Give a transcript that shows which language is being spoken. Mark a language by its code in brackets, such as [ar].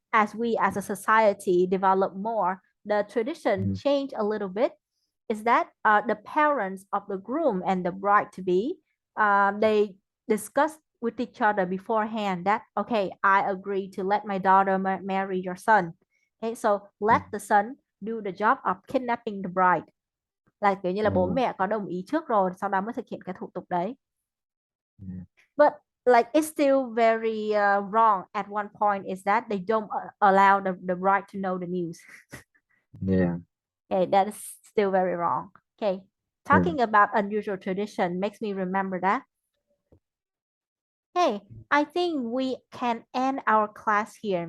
[en] as a society develop more, the tradition mm, change a little bit. Is that the parents of the groom and the bride to be, they discuss with each other beforehand that okay, I agree to let my daughter marry your son. Okay, so let mm, the son do the job of kidnapping the bride, [vi] là kiểu như là bố oh, mẹ có đồng ý trước rồi sau đó mới thực hiện cái thủ tục đấy. [en] yeah, But like it's still very wrong at one point is that they don't allow the bride to know the news. yeah, Okay, that is still very wrong. Okay, yeah, talking about unusual tradition makes me remember that. Hey, I think we can end our class here.